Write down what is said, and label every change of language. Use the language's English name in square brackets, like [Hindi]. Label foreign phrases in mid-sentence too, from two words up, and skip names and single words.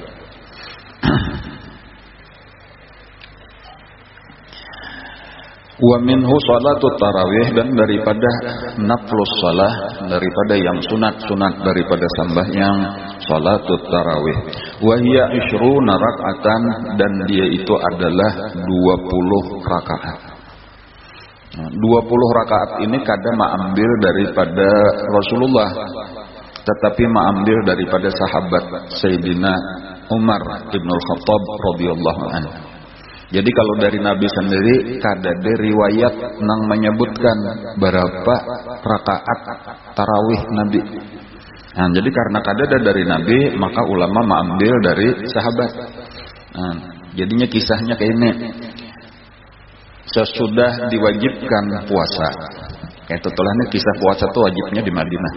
[Arabic] ومنه صلاة التراويح, [Banjar] dan daripada [Arabic] نفل الصلاة, [Banjar] daripada yang sunat-sunat daripada sembahyang [Arabic] صلاة التراويح. وهي 20 ركعة, [Banjar] dan dia itu adalah 20 rakaat. Nah, 20 rakaat ini kadang mengambil daripada Rasulullah, tetapi mengambil daripada sahabat Sayyidina Umar Ibnul Khattab [Arabic] رضي الله عنه. [Banjar] Jadi kalau dari Nabi sendiri kada ada riwayat nang menyebutkan berapa rakaat tarawih Nabi. Nah, jadi karena kada ada dari Nabi, maka ulama mengambil dari sahabat. Nah, jadinya kisahnya kayak ini. Sesudah diwajibkan puasa, kayak tutulahnya kisah puasa itu wajibnya di Madinah.